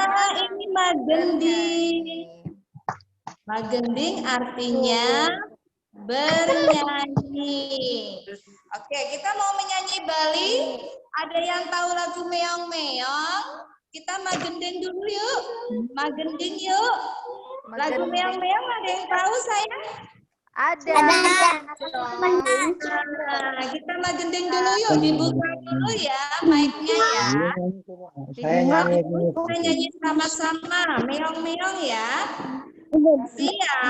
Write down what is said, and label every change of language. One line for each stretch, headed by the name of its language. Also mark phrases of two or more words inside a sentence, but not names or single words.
Indonesian: Nah, ini magending. Magending artinya bernyanyi. Oke, kita mau menyanyi Bali. Ada yang tahu lagu meong-meong? Kita magending dulu yuk. Magending yuk. Lagu meong-meong ada yang tahu sayang? ada. Nah, kita magending dulu yuk. Dibuka dulu ya mic-nya ya. Saya nyanyi dulu. Kita nyanyi sama-sama. Meong-meong ya. Siap.